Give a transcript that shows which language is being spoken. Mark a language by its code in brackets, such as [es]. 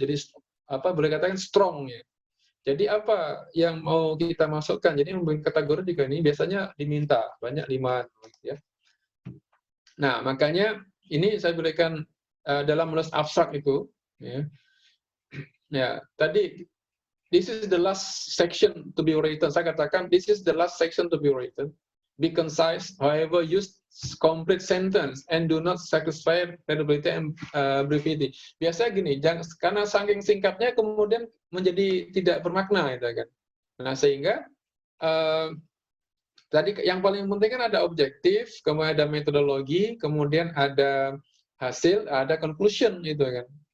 [id] Jadi boleh katakan strong ya. Jadi apa yang mau kita masukkan? Jadi membuat kategori juga ini biasanya diminta banyak 5 ya. Nah, makanya ini saya berikan dalam menulis abstrak itu ya. Ya, tadi [en] this is the last section to be written. [id] Saya katakan [en] this is the last section to be written. Be concise, however, use complete sentence and do not sacrifice credibility and brevity. [id] Biasanya gini, karena saking singkatnya kemudian menjadi tidak bermakna, gitu kan. Nah, sehingga tadi yang paling penting kan ada objektif, kemudian ada metodologi, kemudian ada hasil, ada conclusion, gitu kan.